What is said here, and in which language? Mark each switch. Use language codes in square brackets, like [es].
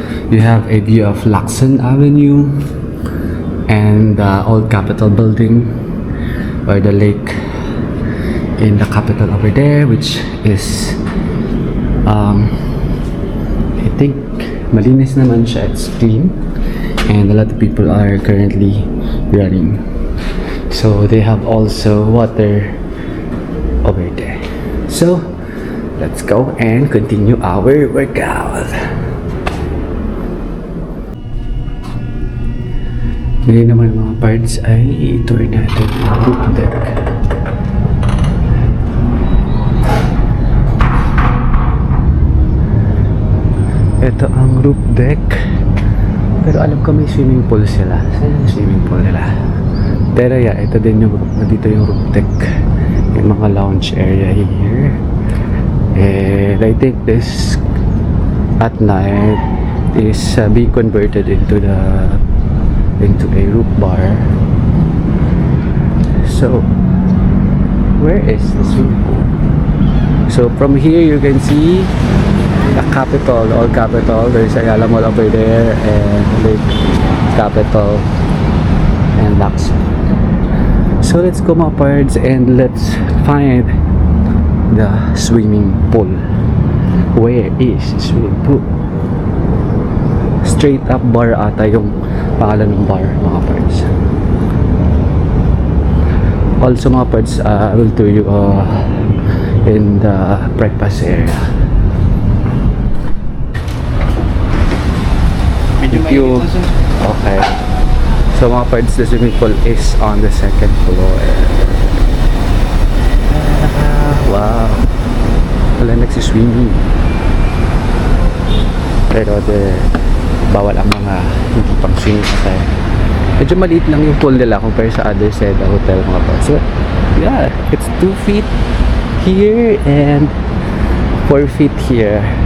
[en] You have a view of Lacson Avenue and the old Capitol building, or the lake in the Capitol over there, which is I think [tl] malinis naman siya, [en] it's clean, and a lot of people are currently running. So they have also water over there. So let's go and continue our workout. [tl] Ngayon naman mga parts ay i-tour natin ang roof deck. Ito ang roof deck. Pero alam ko may swimming pool sila. Saan yung swimming pool nila? Pero yeah, ito din yung dito yung roof deck. Yung mga lounge area here. [en] And I think this at night is being converted into a roof bar. So where is the swimming pool? So from here you can see the Capitol, Old Capitol. There's Ayala Mall over there and Lake Capitol and Lacson. So let's go mga parts and let's find the swimming pool. Where is the swimming pool? [tl] Straight up bar ata yung pangalan ng bar mga parts. [en] Also mga parts, I will tour you in the breakfast area. Okay. So mga parts, the swimming pool is on the second floor. [tl] Wow. Wala nagsiswimming. Pero bawal ang mga hindi pang swimming tayo. Medyo maliit lang yung pool nila compare sa other Seda hotel mga parts. [en] So yeah, it's 2 feet here and 4 feet here.